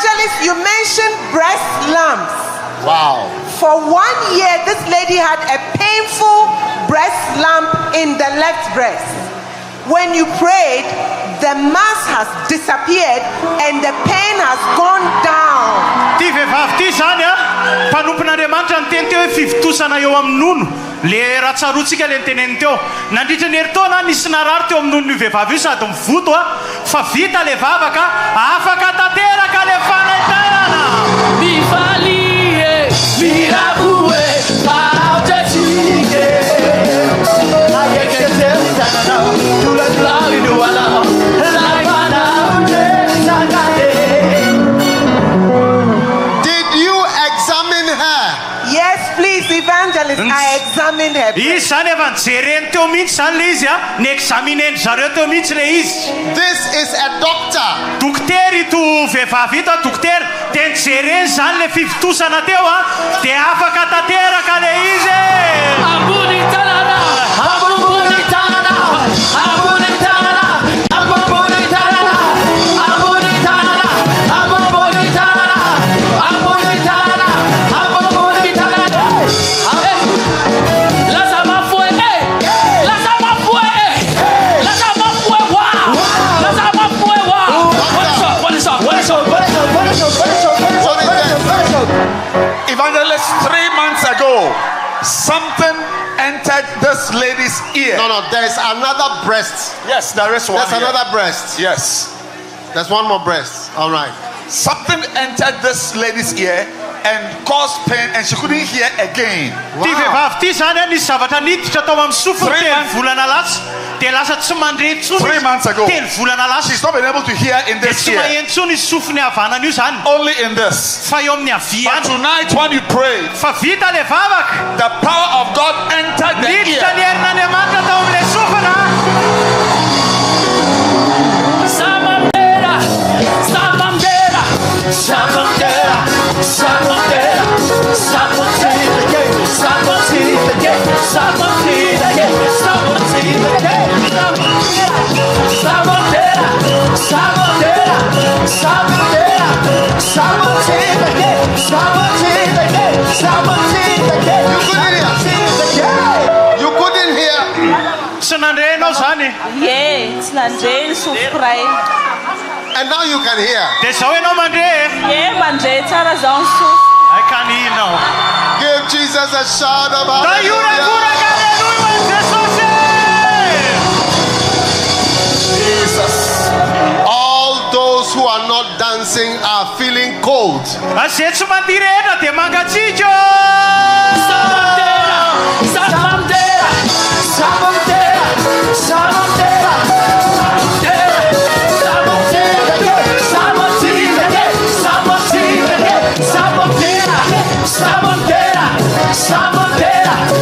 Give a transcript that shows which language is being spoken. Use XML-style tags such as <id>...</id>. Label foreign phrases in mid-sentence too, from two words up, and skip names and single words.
<en>Evangelist, you mentioned breast lumps. Wow. For 1 year, this lady had a painful breast lump in the left breast. When you prayed, the mass has disappeared and the pain has gone down.</en> <mg>Ty vehivavy ty zany a, mpanompon'Andriamanitra ny teny teo hoe fivitosana eo amin'ny nono. Le raha tsarotsika le teneniny teo. Nandritra ny herintaona nisy narary teo amin'ny nonon'io vehivavy io sady mivoto a, fa vita le vavaka, afaka tanteraka le fanaitanana. Mifalie, mirabue, pautachike.</mg> <en>Did you examine her? Yes, please, Evangelist, I examined her.</en> <mg>Izy zany efa nijereny teo mihitsy zany le izy a, niexamineny zareo teo mihitsy le izy.</mg> <en>This is a doctor.</en> <mg>Doktery ito vehivavy ito, doktery, dia nijereny zany le fivitosana teo a, dia afaka tanteraka le izy. Ambony tanana, ambony tanana, ambony tanana, ambony tanana, ambony tanana, ambony tanana, ambony tanana, ambony tanana. Lazama fue, lazama fue, lazama fue, wow, lazama fue,</mg> <en>wow. What is up? Evangelist, 3 months ago, something entered this lady's ear. No, there is another breast. Yes, there is one. There's here. another breast. Yes. There's one more breast. All right. Something entered this lady's ear and caused pain, and she couldn't hear again.</en> <mg>Ty vehivavy ty zany a, nisy zavatra niditra tao amin'ny sofiny telo volana lasa, dia lasa tsy mandre intsony.</mg> <en>3 months ago,</en> <mg>telo volana lasa.</mg> <en>she's not been able to hear in</en> <mg>Dia</mg> <en>this</en> <mg>tsy</mg> <en>ear,</en> <mg>maheno intsony izy sofiny havanana io zany.</mg> <en>only in this.</en> <mg>Fa eo amin'ny</mg> <en>But</en> <mg>haviany.</mg> <en>tonight, when you pray,</en> <mg>Fa vita le vavaka.</mg> <en>the power of God entered the</en> <mg>Niditra</mg> <en>ear.</en> <mg>ny herin'Andriamanitra tao amin'ilay sofina. Samamdera, samamdera, samamdera, samamdera, samamdera, samamdera, samamdera, samamdera, samamdera, samamdera,</mg> <en>You couldn't hear.</en> <mg>Tsy nandrenao zany. Ye, tsy nandre ny sofok'iray.</mg> <en>And now you can hear.</en> <mg>Dia zao ianao mandre. Ye, mandre tsara zao ny sofo. Ai kaninao.</mg> <en>Give Jesus a shout of</en> <mg>Da</mg> <en>hallelujah.</en> <mg>ioragoraka aleluia Jesosy.</mg> <en>Jesus. All those who are not dancing are feeling cold.</en> <mg>Azay tsy mandihy rehetra dia mangatsiaka. samamdera, samamdera, samamdera, samamdera, samamdera, samamdera, samamdera, samamdera, samamdera,</mg>